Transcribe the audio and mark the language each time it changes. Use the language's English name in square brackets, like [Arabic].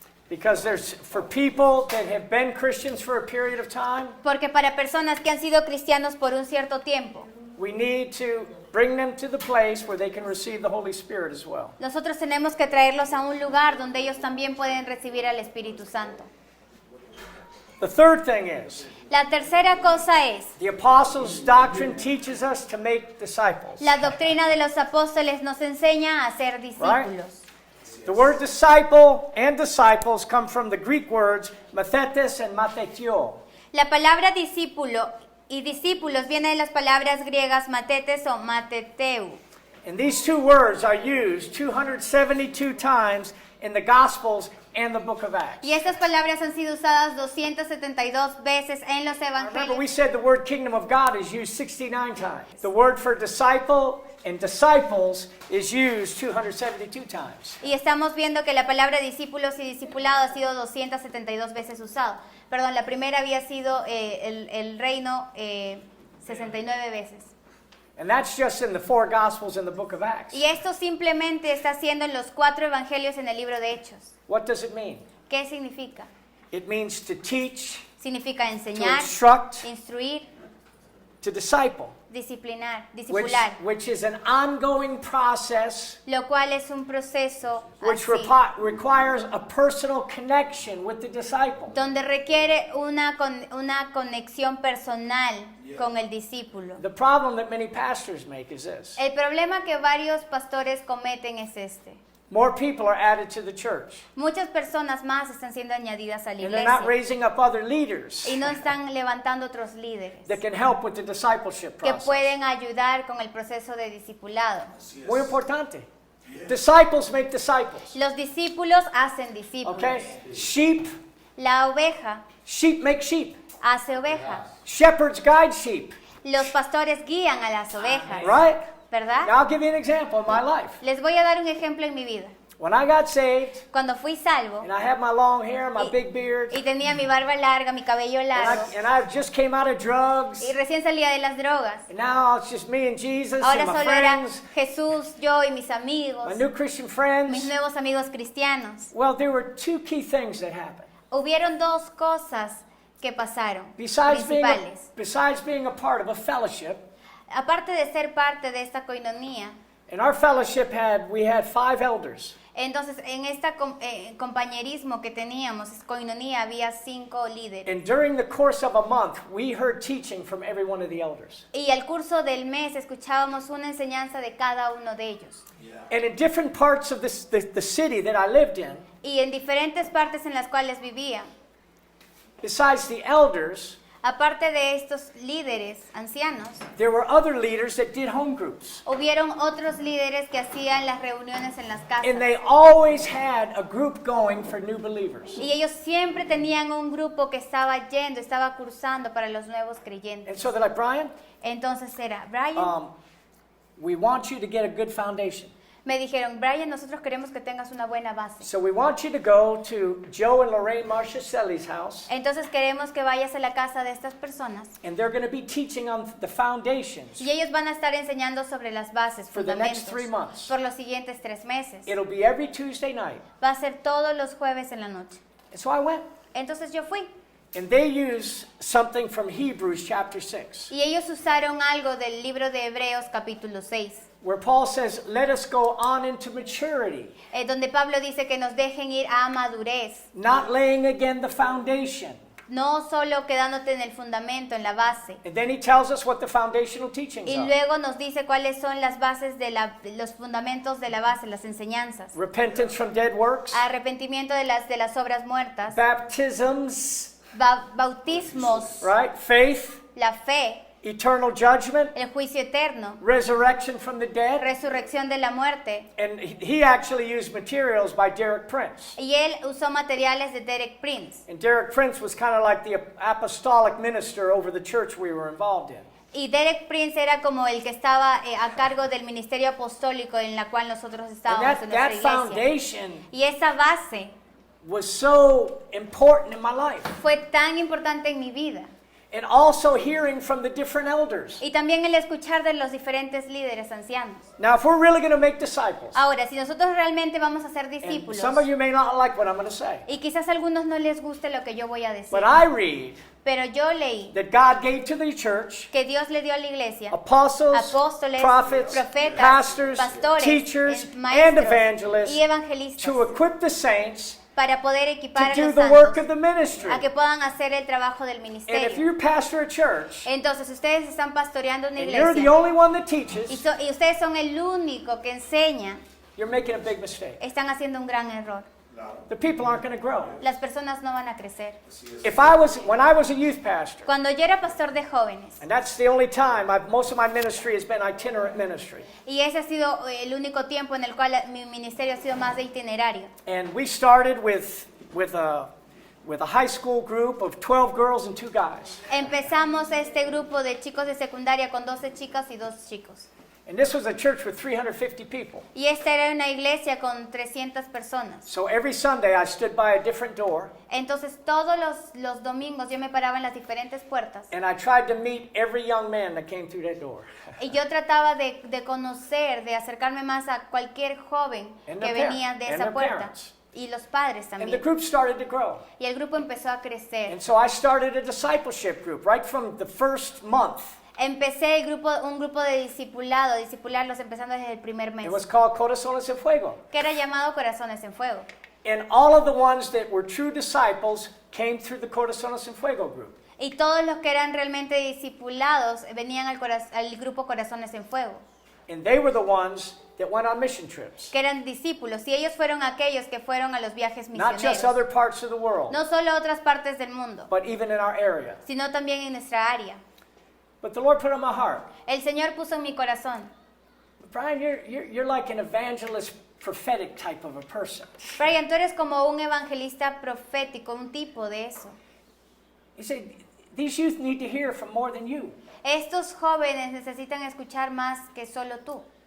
[English] Because there's for people that have been Christians for a period of time, [Spanish] Porque para personas que han sido cristianos por un cierto tiempo, [English] we need to bring them to the place where they can receive the Holy Spirit as well. [Spanish] nosotros tenemos que traerlos a un lugar donde ellos también pueden recibir al Espíritu Santo. [English] The third thing is, [Spanish] La tercera cosa es, [English] the apostles' doctrine teaches us to make disciples. [Spanish] la doctrina de los apóstoles nos enseña a ser discípulos. [English] The word disciple and disciples come from the Greek words mathetes and mathetio. [Spanish] La palabra discípulo y discípulos viene de las palabras griegas matetes o mateteu. [English] And these 2 words are used 272 times in the Gospels and the book of Acts. [Spanish] Y estas palabras han sido usadas 272 veces en los [English] Remember, we [Spanish] evangelios. [English] said the word kingdom of God is used 69 times. The word for disciple and disciples is used 272 times. [Spanish] Y estamos viendo que la palabra discípulos y discipulado ha sido 272 veces usado. Perdón, la primera había sido el reino 69 veces. [English] And that's just in the 4 Gospels in the book of Acts. [Spanish] Y esto simplemente está haciendo en los 4 evangelios en el libro de Hechos. [English] What does it mean? [Spanish] ¿Qué significa? [English] It means to teach, [Spanish] Significa [English] to [Spanish] enseñar, [English] instruct, [Spanish] instruir, [English] to disciple, [Spanish] disciplinar, [English] which, [Spanish] discipular, [English] which is an ongoing process [Spanish] lo cual es un proceso [English] which [Spanish] así, [English] requires a personal connection with the disciple. [Spanish] donde requiere una conexión personal con el discípulo. [English] The problem that many pastors make is this. [Spanish] El problema que varios pastores cometen es este. [English] More people are added to the church, [Spanish] Muchas personas más están siendo añadidas a la [English] and they're not [Spanish] iglesia [English] raising up other leaders [Spanish] y no están levantando otros líderes [English] that can help with the discipleship [Spanish] que [English] process. [Spanish] pueden ayudar con el proceso de discipulado. Muy importante. [English] Disciples make disciples. [Spanish] Los discípulos hacen discípulos. [English] Okay? Sheep [Spanish] La oveja [English] make sheep. [Spanish] hace ovejas. [English] Shepherds guide sheep, [Spanish] Los pastores guían a las ovejas, [English] right? [Spanish] ¿verdad? [English] Now I'll give you an example of my life. [Spanish] Les voy a dar un ejemplo en mi vida. [English] When I got saved, [Spanish] Cuando fui salvo [English] and I had my long hair, my [Spanish] y, [English] big beard, [Spanish] y tenía mi barba larga, mi cabello largo, [English] and I just came out of drugs, [Spanish] y recién salía de las drogas. [English] and now it's just me and Jesus [Spanish] Ahora [English] and my [Spanish] solo era [English] friends, [Spanish] Jesús, yo y mis amigos, [English] my new Christian [Spanish] mis [English] friends. [Spanish] nuevos amigos cristianos. [English] Well, there were two key things that happened. [Spanish] Hubieron dos cosas que pasaron, [English] Besides [Spanish] principales. [English] being a part of a fellowship, [Spanish] Aparte de ser parte de esta coinonía, [English] in our fellowship we had 5 elders. [Spanish] entonces en este compañerismo que teníamos, coinonía, había 5 líderes. [English] And during the course of a month, we heard teaching from every one of the elders. [Spanish] Y al curso del mes escuchábamos una enseñanza de cada uno de ellos. [English] And in different parts of the city that I lived in, [Spanish] Y en diferentes partes en las cuales vivía, [English] besides the elders, [Spanish] aparte de estos líderes ancianos, [English] there were other leaders that did home groups. [Spanish] hubieron otros líderes que hacían las reuniones en las casas. [English] And they always had a group going for new believers. [Spanish] Y ellos siempre tenían un grupo que estaba yendo, estaba cursando para los nuevos [English] And [Spanish] creyentes. [English] so they're like, Brian, [Spanish] Entonces era, Brian, [English] we want you to get a good foundation. [Spanish] me dijeron, Brian, nosotros queremos que tengas una buena base. [English] So we want you to go to Joe and Lorraine Marchescelli's house, [Spanish] Entonces queremos que vayas a la casa de estas personas [English] and they're going to be teaching on the foundations. [Spanish] y ellos van a estar enseñando sobre las bases, [English] For the next [Spanish] fundamentos, [English] 3 months. [Spanish] por los siguientes 3 meses. [English] It'll be every Tuesday night. [Spanish] Va a ser todos los jueves en la noche. [English] And so I went. [Spanish] Entonces yo fui [English] And they use something from Hebrews chapter 6, [Spanish] y ellos usaron algo del libro de Hebreos capítulo 6, [English] where Paul says, let us go on into maturity, [Spanish] donde Pablo dice que nos dejen ir a madurez, [English] not laying again the foundation. [Spanish] no solo quedándote en el fundamento, en la base. [English] And then he tells us what the foundational teachings [Spanish] Y [English] are. [Spanish] luego nos dice cuáles son las bases de los fundamentos de la base, las enseñanzas. [English] Repentance from dead works, [Spanish] Arrepentimiento de las obras muertas, [English] baptisms, [Spanish] bautismos, [English] right? Faith, [Spanish] la fe, [English] eternal judgment, [Spanish] el juicio eterno, [English] resurrection from the dead. [Spanish] resurrección de la muerte. [English] And he actually used materials by Derek Prince. [Spanish] Y él usó materiales de Derek Prince. [English] And Derek Prince was kind of like the apostolic minister over the church we were involved in. [Spanish] Y Derek Prince era como el que estaba a cargo del ministerio apostólico en la cual nosotros [English] And [Spanish] estábamos en [English] that [Spanish] nuestra iglesia. [English] foundation [Spanish] Y esa base [English] was so important in my life. [Spanish] fue tan importante en mi vida. [English] And also hearing from the different elders. [Spanish] Y también el escuchar de los diferentes líderes ancianos. [English] Now, if we're really going to make disciples, [Spanish] Ahora, si nosotros realmente vamos a ser [English] and [Spanish] discípulos, [English] some of you may not like what I'm going to say, [Spanish] y quizás a algunos no les guste lo que yo voy a decir, [English] but I read [Spanish] pero yo leí [English] that God gave to the church [Spanish] que Dios le dio a la iglesia [English] apostles, [Spanish] apóstoles, [English] prophets, [Spanish] profetas, [English] pastors, [Spanish] pastores, [English] teachers, and [Spanish] maestros [English] evangelists [Spanish] y evangelistas [English] to equip the saints [Spanish] para poder equipar [English] to [Spanish] a [English] do the work [Spanish] santos [English] of the ministry. [Spanish] a que puedan hacer el trabajo del [English] And if [Spanish] ministerio. [English] you pastor a church [Spanish] Entonces, ustedes están pastoreando una [English] and you're the [Spanish] iglesia [English] only one that [Spanish] y, [English] teaches, [Spanish] y ustedes son el único que enseña, [English] you're making a big mistake. [Spanish] están haciendo un gran error. [English] The people aren't going to grow. [Spanish] Las personas no van a crecer. [English] When I was a youth pastor, [Spanish] Cuando yo era pastor de jóvenes, [English] and that's the only time, most of my ministry has been itinerant ministry. [Spanish] y ese ha sido el único tiempo en el cual mi ministerio ha sido más de itinerario. [English] And we started with a high school group of 12 girls and 2 guys. [Spanish] Empezamos este grupo de chicos de secundaria con 12 chicas y 2 chicos. [English] And this was a church with 350 people. [Spanish] Y esta era una iglesia con 300 personas. [English] So every Sunday I stood by a different door [Spanish] Entonces todos los domingos yo me paraba en las diferentes puertas [English] and I tried to meet every young man that came through that door. [Spanish] y yo trataba de conocer, de acercarme más a cualquier joven [English] And [Spanish] que [English] their [Spanish] venía de [English] and [Spanish] esa [English] their [Spanish] puerta. [English] parents. [Spanish] Y los padres [English] And the [Spanish] también. [English] group started to grow. [Spanish] Y el grupo empezó a crecer. [English] And so I started a discipleship group right from the first month. [Spanish] empecé un grupo de discipularlos empezando desde el primer mes, [English] It was called Corazones en Fuego. [Spanish] que era llamado Corazones en Fuego. [English] And all of the ones that were true disciples came through the Corazones en Fuego group. [Spanish] Y todos los que eran realmente discipulados venían al grupo Corazones en Fuego, [English] And they were the ones that went on mission trips. [Spanish] que eran discípulos, y ellos fueron aquellos que fueron a los viajes [English] Not just [Spanish] misioneros, [English] other parts of the world, [Spanish] no solo a otras partes del mundo, [English] but even in our area. [Spanish] sino también en nuestra área. [English] But the Lord put on my heart, [Spanish] El Señor puso en mi corazón: [English] Brian, you're like an evangelist, prophetic type of a person. [Spanish] Brian, tú eres como un evangelista profético, un tipo de eso. [English] He said, these youth need to hear from more than you. [Spanish] Estos jóvenes necesitan escuchar más que solo tú.